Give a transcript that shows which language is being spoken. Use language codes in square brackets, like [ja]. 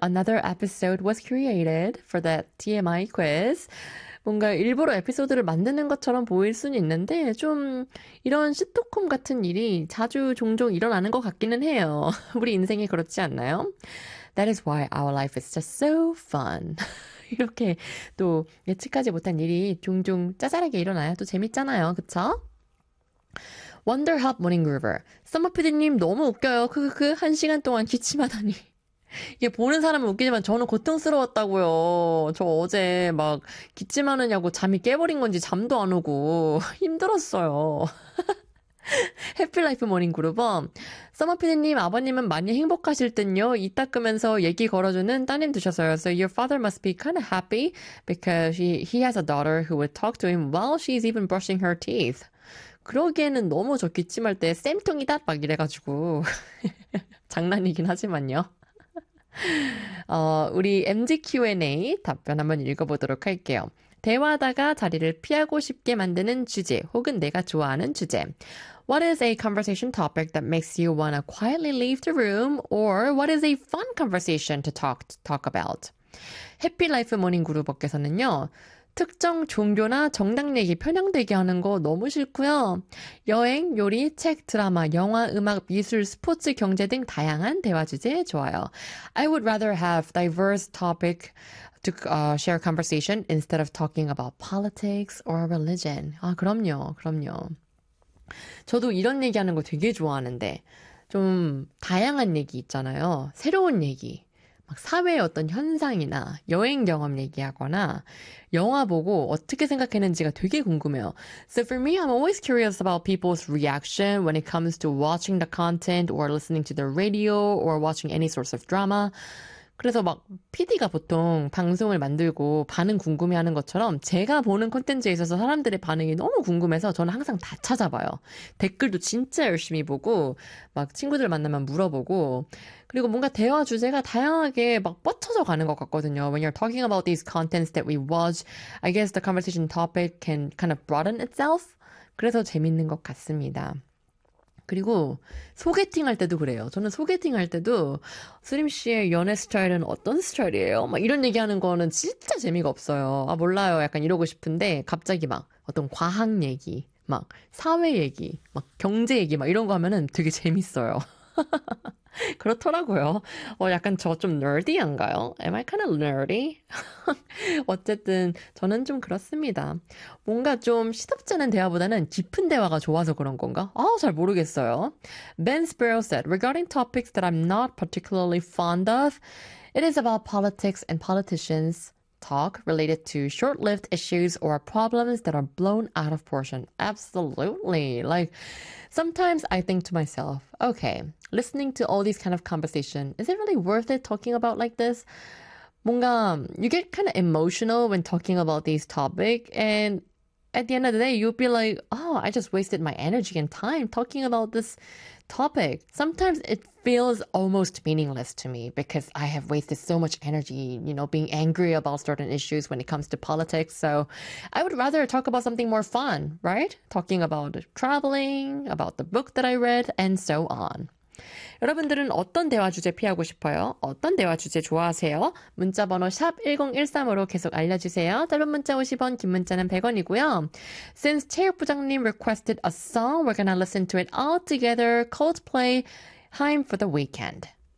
[en] Another episode was created for the TMI quiz. [ko] 뭔가 일부러 에피소드를 만드는 것처럼 보일 수는 있는데, 좀 이런 시트콤 같은 일이 자주 종종 일어나는 것 같기는 해요. 우리 인생이 그렇지 않나요? [en] That is why our life is just so fun. [ko] 이렇게 또 예측하지 못한 일이 종종 짜잘하게 일어나야 또 재밌잖아요. 그쵸? Wonder Hub Morning Groover. 썸머피디님 너무 웃겨요. 크크크. 한 시간 동안 기침하다니. 이게 보는 사람은 웃기지만 저는 고통스러웠다고요. 저 어제 막 기침하느냐고 잠이 깨버린 건지 잠도 안 오고 힘들었어요. 해피라이프 모닝 그룹은 써머피디님 아버님은 많이 행복하실 듯요. 이 닦으면서 얘기 걸어주는 따님 두셔서요. [en] So your father must be kind of happy because he has a daughter who would talk to him while she's even brushing her teeth. [ko] 그러기에는 너무 저 기침할 때 쌤통이다 막 이래가지고 장난이긴 하지만요. 우리 MG Q&A 답변 한번 읽어보도록 할게요. 대화하다가 자리를 피하고 싶게 만드는 주제, 혹은 내가 좋아하는 주제. [en] What is a conversation topic that makes you want to quietly leave the room? Or what is a fun conversation to talk about? [ko] 해피라이프 모닝 그룹께서는요, 특정 종교나 정당 얘기 편향되게 하는 거 너무 싫고요. 여행, 요리, 책, 드라마, 영화, 음악, 미술, 스포츠, 경제 등 다양한 대화 주제 좋아요. [en] I would rather have diverse topic to share conversation instead of talking about politics or religion. [ko] 아, 그럼요. 그럼요. 저도 이런 얘기하는 거 되게 좋아하는데 좀 다양한 얘기 있잖아요. 새로운 얘기. 막 사회의 어떤 현상이나 여행 경험 얘기하거나 영화 보고 어떻게 생각했는지가 되게 궁금해요. [en] So for me, I'm always curious about people's reaction when it comes to watching the content or listening to the radio or watching any source of drama. [ko] 그래서 막 PD가 보통 방송을 만들고 반응 궁금해하는 것처럼 제가 보는 콘텐츠에 있어서 사람들의 반응이 너무 궁금해서 저는 항상 다 찾아봐요. 댓글도 진짜 열심히 보고 막 친구들 만나면 물어보고 그리고 뭔가 대화 주제가 다양하게 막 뻗쳐져 가는 것 같거든요. [en] When you're talking about these contents that we watch, I guess the conversation topic can kind of broaden itself. [ko] 그래서 재밌는 것 같습니다. 그리고 소개팅 할 때도 그래요. 저는 소개팅 할 때도 수림 씨의 연애 스타일은 어떤 스타일이에요? 막 이런 얘기하는 거는 진짜 재미가 없어요. 아, 몰라요. 약간 이러고 싶은데 갑자기 막 어떤 과학 얘기, 막 사회 얘기, 막 경제 얘기 막 이런 거 하면은 되게 재밌어요. 그렇더라고요. 약간 저좀 nerdy한가요? [en] Am I kind of nerdy? [ko] 어쨌든 저는 좀 그렇습니다. 뭔가 좀 시덥지 않은 대화보다는 깊은 대화가 좋아서 그런 건가? 아, 잘 모르겠어요. [en] Ben Sparrow said, "Regarding topics that I'm not particularly fond of, it is about politics and politicians' talk related to short-lived issues or problems that are blown out of proportion." Absolutely. Like sometimes I think to myself, okay. Listening to all these kind of conversation, is it really worth it talking about like this? 뭔가 you get kind of emotional when talking about these topic, and at the end of the day, you'll be like, oh, I just wasted my energy and time talking about this topic. Sometimes it feels almost meaningless to me because I have wasted so much energy, you know, being angry about certain issues when it comes to politics. So I would rather talk about something more fun, right? Talking about traveling, about the book that I read, and so on. [ko] 여러분들은 어떤 대화 주제 피하고 싶어요? 어떤 대화 주제 좋아하세요? 문자 번호 샵 1013으로 계속 알려주세요. 짧은 문자 50원, 긴 문자는 100원이고요. [en] Since 체육 부장님 requested a song, we're gonna listen to it all together. Coldplay, Heim for the Weekend.